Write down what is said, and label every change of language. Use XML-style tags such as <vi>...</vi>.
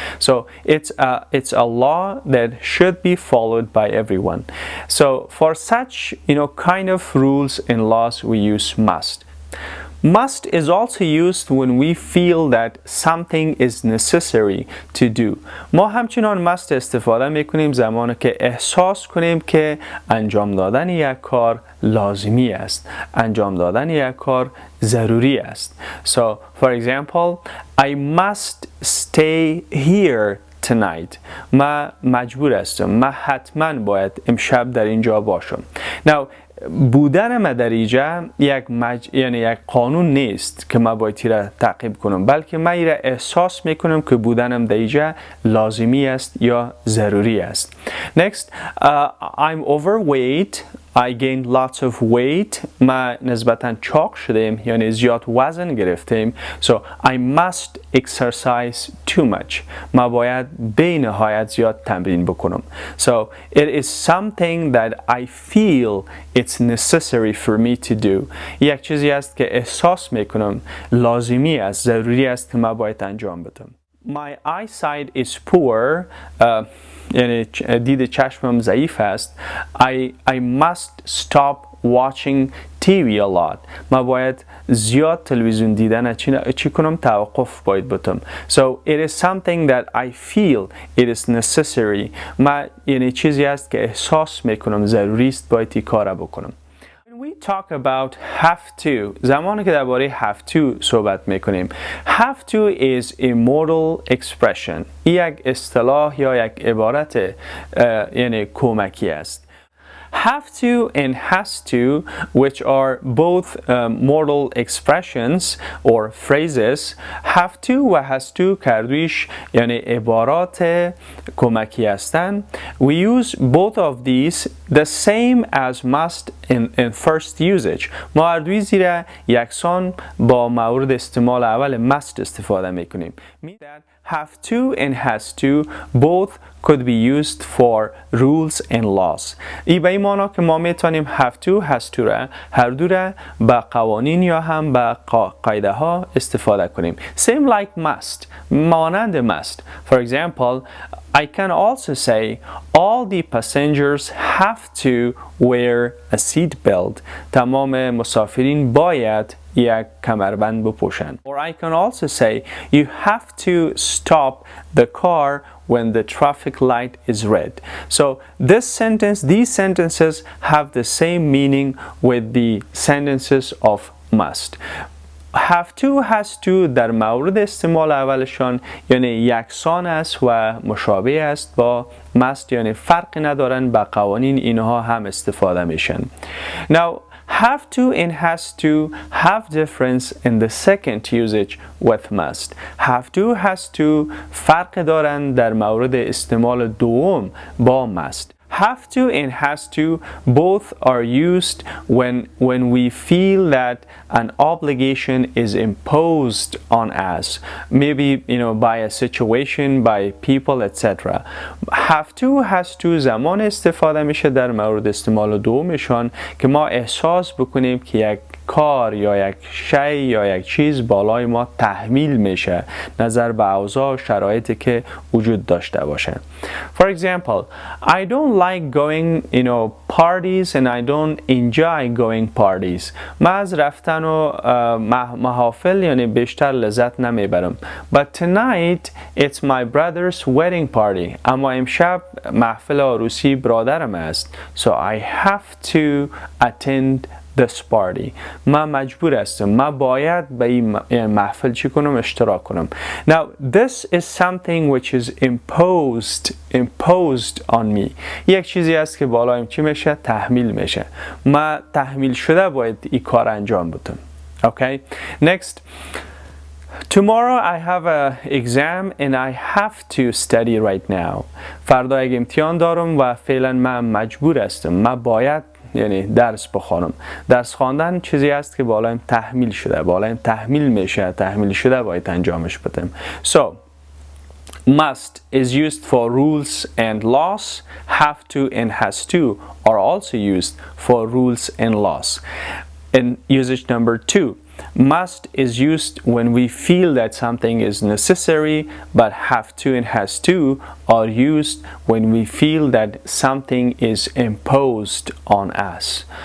<en>So it's a law that should be followed by everyone. So for such kind of rules and laws we use must. Must is also used when we feel that something is necessary to do.</en> <fa>ما همچنان must استفاده میکنیم زمانی که احساس کنیم که انجام دادن یک کار لازمی است. انجام دادن یک کار ضروری است.</fa> <en>So, for example, I must stay here tonight.</en> <fa>ما مجبور هستم. من حتما باید امشب در اینجا باشم. Now, بودن ما در اینجا یک قانون نیست که ما باید را تعقیب کنم، بلکه من را احساس میکنم که بودنم در اینجا لازمی است یا ضروری است.</fa> <en>Next, I'm overweight. I gained lots of weight.</en> <fa>ما نسبتاً چاق شدیم یعنی زیاد وزن گرفتیم.</fa> <en>So I must exercise too much.</en> <fa>ما باید به نهایت زیاد تمرین بکنم.</fa> <en>So it is something that I feel it's necessary for me to do.</en> <fa>یک چیزی است که احساس میکنم لازمی است، ضروری است که ما باید انجام بدم.</fa> <en>My eyesight is poor.</en> <fa>یعنی دید چشمم ضعیف است.</fa> <en>I must stop watching TV a lot.</en> <fa>ما باید زیاد تلویزیون دیدن چی کنم؟ توقف باید بتم.</fa> <en>So it is something that I feel it is necessary.</en> <fa>ما یعنی چیزی است که احساس میکنم ضروری است باید این کار بکنم.</fa> <en>When we talk about have to,</en> <fa>زمانی که درباره have to صحبت میکنیم,</fa> <en>have to is a modal expression.</en> <fa>یک اصطلاح یا یک عبارت یعنی کمکی است.</fa> <en>have to and has to, which are both modal expressions or phrases.</en> <fa>have to و has to کردویش یعنی عبارات کمکی هستند.</fa> <en>We use both of these the same as must in first usage.</en> <fa>ما هر دوی زیر یکسان با مورد استعمال اول must استفاده میکنیم.</fa> <en>Have to and has to both could be used for rules and laws.</en> <fa>ای به این معنی که ما میتونیم have to has to را هر دو را به قوانین یا هم به قاعده ها استفاده کنیم.</fa> <en>Same like must.</en> <fa>مانند must.</fa> <en>For example, I can also say all the passengers have to wear a seat belt.</en> <fa>تمام مسافرین باید یک کمربند بپوشند.</fa> <en>Or I can also say you have to stop the car when the traffic light is red. So these sentences have the same meaning with the sentences of must.</en> <fa>have to has to در مورد استعمال اولشان یعنی یکسان است و مشابه است با must یعنی فرق ندارن با قوانین اینها هم استفاده میشن.</fa> <en>Now have to and has to have difference in the second usage with must.</en> <fa>have to has to فرق دارن در مورد استعمال دوم با must.</fa> <en>have to and has to both are used when we feel that an obligation is imposed on us, maybe by a situation, by people, etc.</en> <fa>have to has to زمان استفاده میشه در مورد استعمال دومشان که ما احساس بکنیم که یک کار یا یک شی یا یک چیز بالای ما تحمیل میشه نظر به اوضاع شرایطی که وجود داشته باشه.</fa> <en>For example, I don't like going parties and I don't enjoy going parties.</en> <fa>من از رفتن و محافل یعنی بیشتر لذت نمیبرم.</fa> <en>But tonight it's my brother's wedding party.</en> <fa>اما امشب محفل عروسی برادرم است.</fa> <en>So I have to attend this party.</en> <fa>من مجبور هستم. من باید به این محفل چی کنم؟ اشتراک کنم.</fa> <en>Now this is something which is imposed on me.</en> <fa>یک چیزی است که بالایم چی میشه؟ تحمیل میشه. من تحمیل شده باید این کار انجام بدم.</fa> <en>Okay? Next. Tomorrow I have an exam and I have to study right now.</en> <fa>فردا یک امتحان دارم و فعلا من مجبور هستم. من باید یعنی درس بخوانم. درس خواندن چیزی است که بالایم تحمیل شده. بالایم تحمیل میشه. تحمیل شده باید انجامش بدم.</fa> <en>So, must is used for rules and laws. have to and has to are also used for rules and laws. In usage number 2, must is used when we feel that something is necessary, but have to and has to are used when we feel that something is imposed on us.</en>